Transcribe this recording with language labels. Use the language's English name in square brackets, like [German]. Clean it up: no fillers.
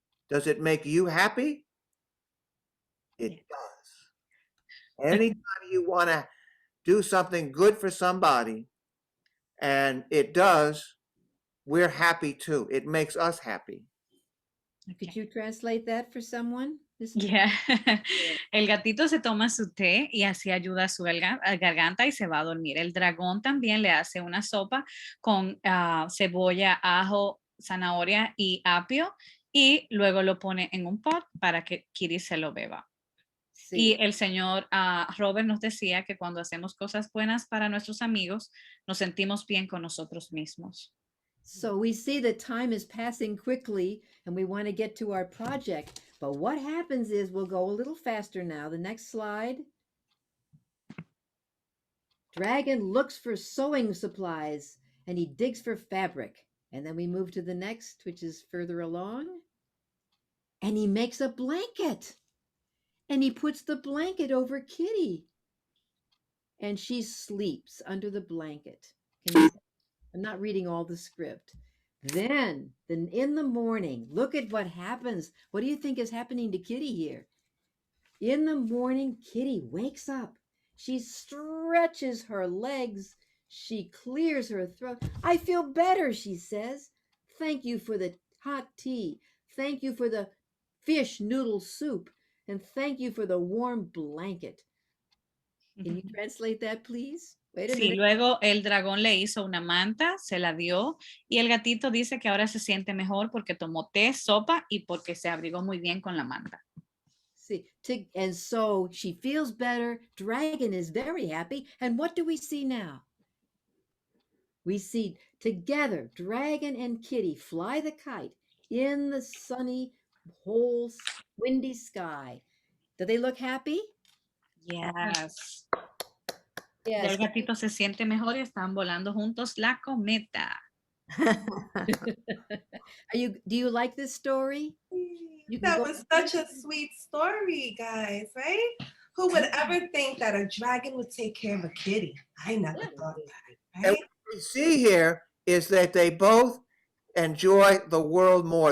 [English] Does it make you happy? It does. Anytime you want to do something good for somebody, and it does, we're happy too. It makes us happy. Could you translate that for someone? Yeah. [Spanish] El gatito se toma su té y así ayuda a su garganta y se va a dormir. El dragón también le hace una sopa con cebolla, ajo, zanahoria y apio y luego lo pone en un pot para que Kitty se lo beba. Sí. Y el señor Robert nos decía que cuando hacemos cosas buenas para nuestros amigos, nos sentimos bien con nosotros mismos. [English] So we see that time is passing quickly and we want to get to our project. But what happens is we'll go a little faster now. The next slide. Dragon looks for sewing supplies and he digs for fabric. And then we move to the next, which is further along. And he makes a blanket. And he puts the blanket over Kitty. And she sleeps under the blanket. I'm not reading all the script. Then in the morning, look at what happens. What do you think is happening to Kitty here? In the morning, Kitty wakes up. She stretches her legs. She clears her throat. I feel better, she says. Thank you for the hot tea. Thank you for the fish noodle soup. And thank you for the warm blanket. Can you translate that, please? [Spanish] Sí, luego el dragón le hizo una manta, se la dio y el gatito dice que ahora se siente mejor porque tomó té, sopa y porque se abrigó muy bien con la manta. [English] Sí, and so she feels better. Dragon is very happy. And what do we see now? We see together, Dragon and Kitty fly the kite in the sunny, whole, windy sky. Do they look happy? Yes. Yes. [Spanish] Ya el gatito se siente mejor y están volando juntos la cometa. [English] Do you like this story? That was such a sweet story, guys, right? Who would ever think that a dragon would take care of a kitty? I never thought that, right? And what we see here is that they both enjoy the world more.